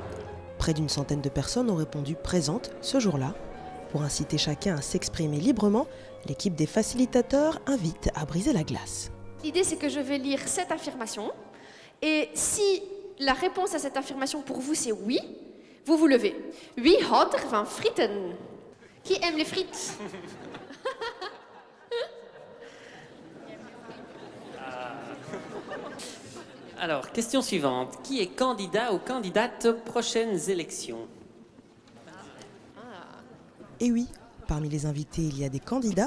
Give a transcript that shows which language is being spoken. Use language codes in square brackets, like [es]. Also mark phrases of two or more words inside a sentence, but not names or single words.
[fr] Près d'une centaine de personnes ont répondu présentes ce jour-là. Pour inciter chacun à s'exprimer librement, l'équipe des facilitateurs invite à briser la glace. L'idée, c'est que je vais lire cette affirmation. Et si la réponse à cette affirmation pour vous, c'est oui, vous vous levez. [nl] Wie houdt er van frieten? [fr] Qui aime les frites? Alors, question suivante. Qui est candidat ou candidate aux prochaines élections? Et oui, parmi les invités, il y a des candidats.